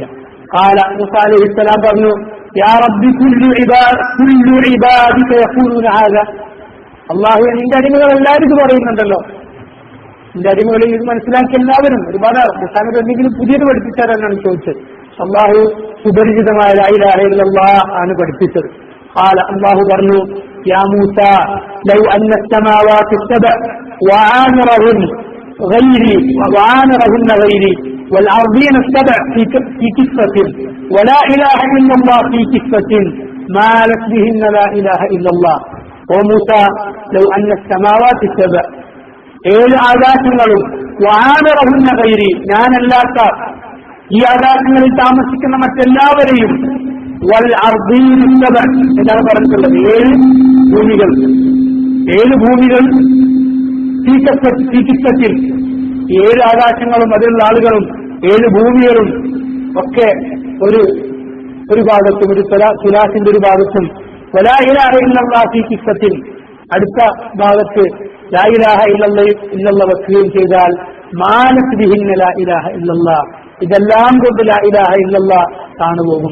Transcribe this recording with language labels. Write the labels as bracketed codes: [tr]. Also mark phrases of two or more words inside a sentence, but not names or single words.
[ml] ഖാല, മൂസ അലൈഹിസ്സലാം പറഞ്ഞു, [ar] يا رب كل عبادك يقولون هذا, [ml] അള്ളാഹു നിന്റെ അടിമകൾ എല്ലാവരും ഇത് പറയുന്നുണ്ടല്ലോ, നിന്റെ അടിമകളിൽ ഇത് മനസ്സിലാക്കിയ എല്ലാവരും ഒരുപാട് മൂസാനോട് എന്തെങ്കിലും പുതിയത് പഠിപ്പിച്ചാരാണ് ചോദിച്ചത്. അള്ളാഹു സുപരിചിതമായ [ar] لا إله إلا الله [ml] ആണ് പഠിപ്പിച്ചത്. [ar] ഖാല, [ml] അള്ളാഹു പറഞ്ഞു, [ar] يا موسى لو أن السماوات السبع وعامرهن غيري والأرضين السبع في كفة ولا إله إلا الله في كفة مالت بهن لا إله إلا الله. وموسى لو أن السماوات السبع [ml] ഏഴ് ആകാശങ്ങളും [ar] وعامرهن غيري [ml] ഞാനല്ലാത്ത ഈ ആകാശങ്ങളിൽ താമസിക്കുന്ന മറ്റെല്ലാവരെയും [ar] والأرضين [ml] എന്നാണ് പറഞ്ഞിട്ടുള്ളത്. 7 ഭൂമികൾ, 7 ഭൂമികൾ തീക്കിത്തത്തിൽ 7 ആകാശങ്ങളും അതിലുള്ള ആളുകളും 7 ഭൂമികളും ഒക്കെ ഒരു ഭാഗത്തും, ഒരു തുലാസിന്റെ ഒരു ഭാഗത്തും [ar] ولا إله إلا الله في كفة [ml] അടുത്ത ഭാഗത്ത് [ar] لا إله إلا الله [ml] വെക്കുകയും ചെയ്താൽ [ar] مالت بهن لا إله إلا الله, [ml] ഇതെല്ലാം കൊണ്ട് [ar] لا إله إلا الله [ml] താണുപോകും.